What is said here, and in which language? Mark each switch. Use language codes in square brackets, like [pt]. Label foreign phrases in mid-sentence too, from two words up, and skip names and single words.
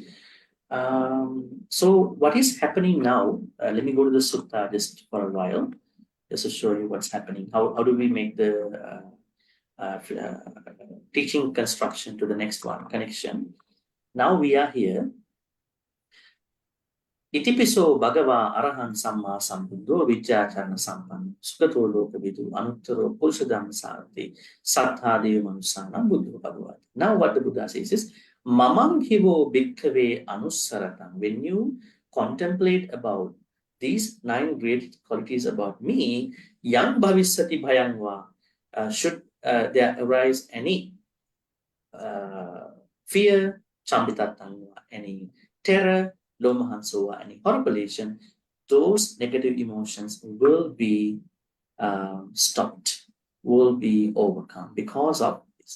[en] So what is happening now? Let me go to the Sutta just for a while, just to show you what's happening. How do we make the teaching construction to the next one, connection? Now we are here. [pi] Itipiso Bhagava Arahan Samma Sambuddho Vidyacharana Sampan Sugato Lokavidu Anuttaro Pulsadam Sarati Sattha Devamanusana Buddha Bhagavati. [en] Now what the Buddha says is [pi] Mamam Hivo Bhikkhave Anusaratam. [en] When you contemplate about these 9 great qualities about me, [pi] Yang Bhavisati Bhayangva, [en] should there arise any fear, Chambitatangva, any terror, Lomahansoa, any horripilation, those negative emotions will be stopped, will be overcome because of this.